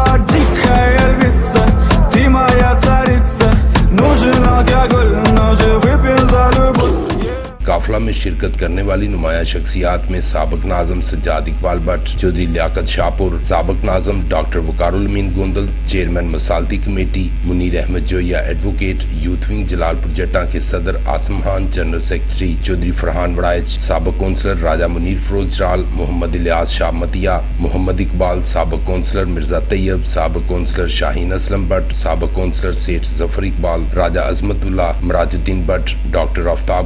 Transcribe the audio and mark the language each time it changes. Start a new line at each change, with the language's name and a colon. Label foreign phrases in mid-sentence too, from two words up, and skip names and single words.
Russian: Дикая львица, ты моя царица. Нужен алкоголь, но же выпьем за любовь.
Urdu: قافلہ میں شرکت کرنے والی نمایاں شخصیات میں سابق ناظم سجاد اقبال بھٹ، چوہدری لیاقت شاہپور، سابق ناظم ڈاکٹر وقار الامین گوندل، چیئرمین مصالحتی کمیٹی منیر احمد جویا ایڈووکیٹ,
English: youth wing
Urdu: جلالپور جٹاں کے صدر عاصم خان,
English: general secretary
Urdu: چوہدری فرحان وڑائچ، سابق کونسلر راجہ منیر فیروز جرال، محمد الیاس شاہ متیا، محمد اقبال، سابق کونسلر مرزا طیب، سابق کونسلر شاہین اسلم بھٹ، سابق کونسلر سیٹھ ظفر اقبال، راجہ عظمت اللہ، معراج الدین بھٹ، ڈاکٹر آفتاب